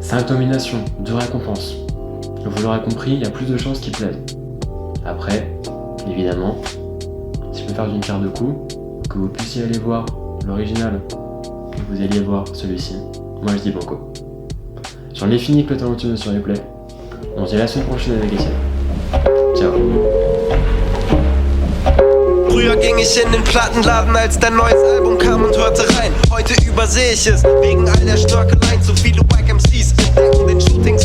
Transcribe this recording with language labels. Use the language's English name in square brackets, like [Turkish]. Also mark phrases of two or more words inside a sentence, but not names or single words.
[French] 5 nominations, 2 récompenses. Vous l'aurez compris, il y a plus de chances qu'il plaise. Après, évidemment, si je peux faire d'une pierre deux coups, que vous puissiez aller voir l'original et que vous alliez voir celui-ci, moi je dis banco. J'en ai fini avec le Tarantino sur replay. On se dit à la semaine prochaine avec Etienne. Ciao. [German] Früher ging ich in den Plattenladen, als dein neues Album kam und hörte rein. Heute übersehe ich es, wegen all der Schnörkeleien. Zu viele [English] Wack MCs [German] entdecken den Schuh